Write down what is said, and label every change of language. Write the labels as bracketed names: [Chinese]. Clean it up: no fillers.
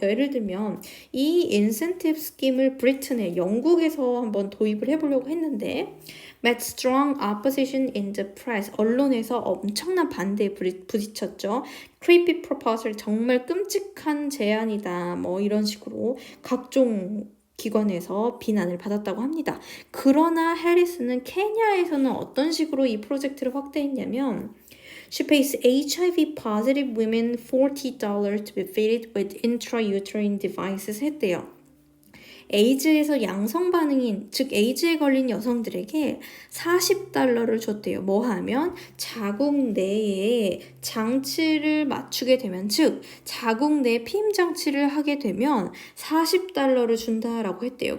[Korean] 예를 들면 이 인센티브 스킴을 브리튼에, 영국에서 한번 도입을 해보려고 했는데 [English] met strong opposition in the press. [Korean] 언론에서 엄청난 반대에 부딪혔죠. [English] creepy proposal, [Korean] 정말 끔찍한 제안이다, 뭐 이런 식으로 각종 기관에서 비난을 받았다고 합니다. 그러나 해리스는 케냐에서는 어떤 식으로 이 프로젝트를 확대했냐면 [English] She pays HIV positive women $40 to be fitted with intrauterine devices [Korean] 했대요. 에이즈에서 양성 반응인, 즉 에이즈에 걸린 여성들에게 $40를 줬대요. 뭐 하면 자궁 내에 장치를 맞추게 되면, 즉 자궁 내 피임 장치를 하게 되면 $40를 준다라고 했대요.